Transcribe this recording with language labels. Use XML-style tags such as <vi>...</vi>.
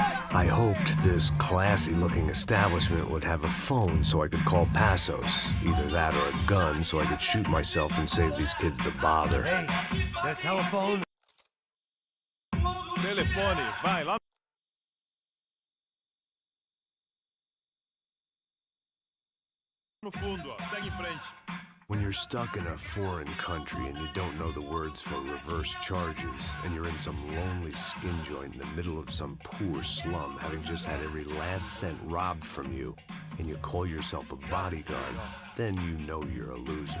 <en>I hoped this classy-looking establishment would have a phone so I could call Passos. Either that or a gun so I could shoot myself and save these kids the bother. Hey, that telephone?</en> <pt>Telefones, vai lá no fundo, ó. Segue em frente.</pt> <en>When you're stuck in a foreign country and you don't know the words for reverse charges, and you're in some lonely skin joint in the middle of some poor slum, having just had every last cent robbed from you, and you call yourself a bodyguard, then you know you're a loser.</en>